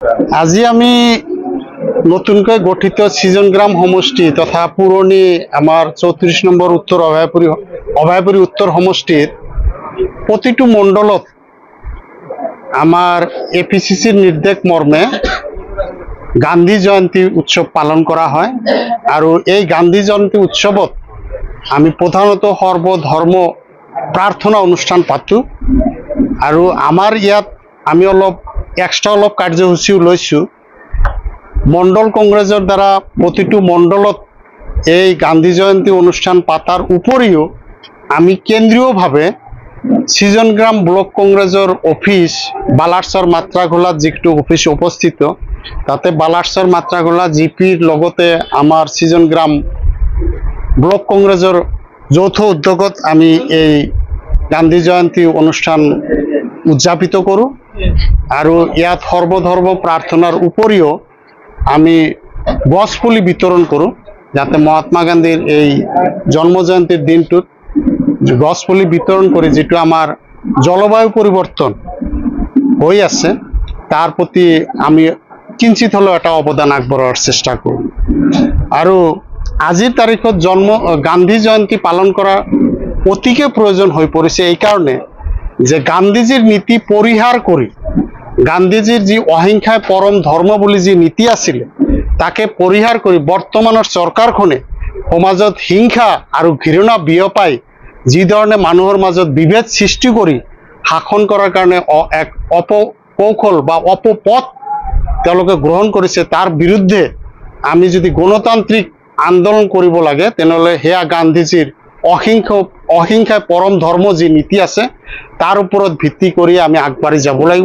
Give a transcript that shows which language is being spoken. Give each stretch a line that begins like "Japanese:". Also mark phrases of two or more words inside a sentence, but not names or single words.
Assamese: আজি আমি নতুনকৈ গঠিত সিজনগ্রাম সমষ্টি তথা পুরনি আমার 34 নম্বর উত্তর অভয়পুরী উত্তর সমষ্টির প্রতিটি মণ্ডলত আমার এপিসিসির নির্দেশ মর্মে গান্ধী জয়ন্তী উৎসব পালন করা হয়। আর এই গান্ধী জয়ন্তী উৎসবত আমি প্রধানত সর্বধর্ম প্রার্থনা অনুষ্ঠান পাতো। আর আমার ইয়াত আমি এক্সট্রা কার্যসূচীও লৈছো। মণ্ডল কংগ্রেসের দ্বারা প্রতিটি মণ্ডলত এই গান্ধী জয়ন্তী অনুষ্ঠান পাতার উপরিও আমি কেন্দ্রীয়ভাবে সিজনগ্রাম ব্লক কংগ্রেসের অফিস বালারসর মাত্রাঘোলা যেটো অফিস উপস্থিত, তাতে বালারসর মাত্রাঘোলা জিপির লগতে আমার সিজনগ্রাম ব্লক কংগ্রেসের যৌথ উদ্যোগত আমি এই গান্ধী জয়ন্তী অনুষ্ঠান উদযাপিত করো। আর ইয়াত সর্বধর্ম প্রার্থনার উপরিও আমি গছপুলি বিতরণ করো, যাতে মহাত্মা গান্ধীর এই জন্মজয়ন্তীর দিনটোত গছপুলি বিতরণ করি, যেটা আমার জলবায়ু পরিবর্তন হয়ে আছে তার প্রতি আমি কিঞ্চিত হলেও একটা অবদান আগবঢ়ার চেষ্টা করি। আর আজির তারিখত গান্ধী জয়ন্তী পালন করা অতিকে প্রয়োজন হয়ে পড়েছে এই কারণে যে গান্ধীজির নীতি পরিহার করি, গান্ধীজির যে অহিংসায় পরম ধর্ম বলে যে নীতি আছিল তাকে পরিহার করি বর্তমানের সরকারখনে সমাজত হিংসা আর ঘৃণা বিয়পাই যি ধরনের মানুহৰ মাজত বিভেদ সৃষ্টি কৰি শাসন কৰাৰ কাৰণে এক অপকৌশল বা অপপথ তেওঁলোকে গ্ৰহণ কৰিছে, তাৰ বিৰুদ্ধে আমি যদি গণতান্ত্ৰিক আন্দোলন কৰিব লাগে তেনেহলে হেয়া গান্ধীজিৰ অহিংসায় পৰম ধৰ্ম যি নীতি আছে তাৰ ওপৰত ভিত্তি কৰি আমি আগবাঢ়ি যাব লাগিব।